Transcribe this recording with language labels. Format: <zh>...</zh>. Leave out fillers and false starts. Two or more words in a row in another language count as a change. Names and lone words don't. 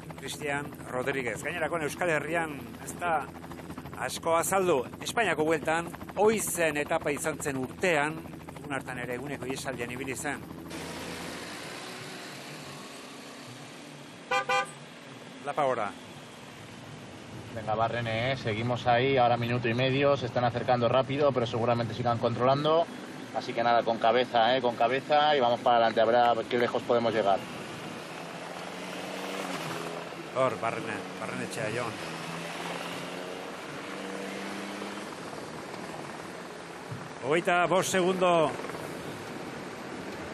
<eu>Cristian Rodríguez, gainerakon Euskal Herrian, ez da asko azaldu, Espainiako bueltan, oizen etapa izan zen urtean, egun hartan ere eguneko iesaldian ibili zen.</eu> <es>Lapa ahora. Venga, Barrene, seguimos ahí, ahora minuto y medio, se están acercando rápido, pero seguramente sigan controlando. Así que nada, con cabeza, y vamos para adelante, a ver qué lejos podemos llegar.</es> <eu>Hor, Barrenetxea, Jon. Hogeita 5 segundo</eu>